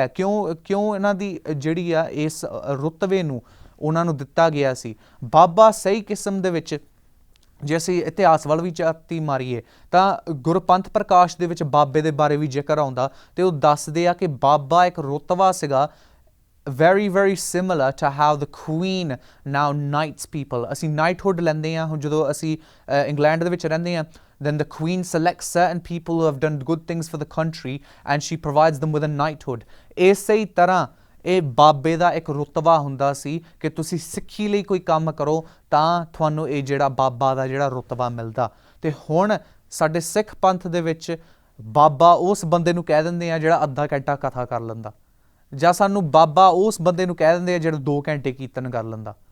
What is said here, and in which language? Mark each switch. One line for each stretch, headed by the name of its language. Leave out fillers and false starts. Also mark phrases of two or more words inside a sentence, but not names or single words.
Punjabi: ਕਿਉਂ ਇਹਨਾਂ ਦੀ ਜਿਹੜੀ ਆ ਇਸ ਰੁਤਬੇ ਨੂੰ ਉਹਨਾਂ ਨੂੰ ਦਿੱਤਾ ਗਿਆ ਸੀ? ਬਾਬਾ ਸਹੀ ਕਿਸਮ ਦੇ ਵਿੱਚ ਜੇ ਅਸੀਂ ਇਤਿਹਾਸ ਵੱਲ ਵੀ ਝਾਤੀ ਮਾਰੀਏ ਤਾਂ ਗੁਰਪੰਥ ਪ੍ਰਕਾਸ਼ ਦੇ ਵਿੱਚ ਬਾਬੇ ਦੇ ਬਾਰੇ ਵੀ ਜ਼ਿਕਰ ਆਉਂਦਾ ਤੇ ਉਹ ਦੱਸਦੇ ਆ ਕਿ ਬਾਬਾ ਇੱਕ ਰੁਤਬਾ ਸੀਗਾ
English: very similar to how the queen now knights people.
Punjabi: ਅਸੀਂ knighthood ਲੈਂਦੇ ਹਾਂ ਹੁਣ ਜਦੋਂ ਅਸੀਂ ਇੰਗਲੈਂਡ ਦੇ ਵਿੱਚ ਰਹਿੰਦੇ ਹਾਂ,
English: then the queen selects certain people who have done good things for the country and she provides them with a knighthood.
Punjabi: ਇਸੇ ਹੀ ਤਰ੍ਹਾਂ ਇਹ ਬਾਬੇ ਦਾ ਇੱਕ ਰੁਤਬਾ ਹੁੰਦਾ ਸੀ ਕਿ ਤੁਸੀਂ ਸਿੱਖੀ ਲਈ ਕੋਈ ਕੰਮ ਕਰੋ ਤਾਂ ਤੁਹਾਨੂੰ ਇਹ ਜਿਹੜਾ ਬਾਬਾ ਦਾ ਜਿਹੜਾ ਰੁਤਬਾ ਮਿਲਦਾ। ਤੇ ਹੁਣ ਸਾਡੇ ਸਿੱਖ ਪੰਥ ਦੇ ਵਿੱਚ ਬਾਬਾ ਉਸ ਬੰਦੇ ਨੂੰ ਕਹਿ ਦਿੰਦੇ ਆ ਜਿਹੜਾ ਅੱਧਾ ਘੰਟਾ ਕਥਾ ਕਰ ਲੈਂਦਾ, ਜਾਂ ਸਾਨੂੰ ਬਾਬਾ ਉਸ ਬੰਦੇ ਨੂੰ ਕਹਿ ਦਿੰਦੇ ਆ ਜਿਹੜਾ 2 ਘੰਟੇ ਕੀਰਤਨ ਕਰ ਲੈਂਦਾ।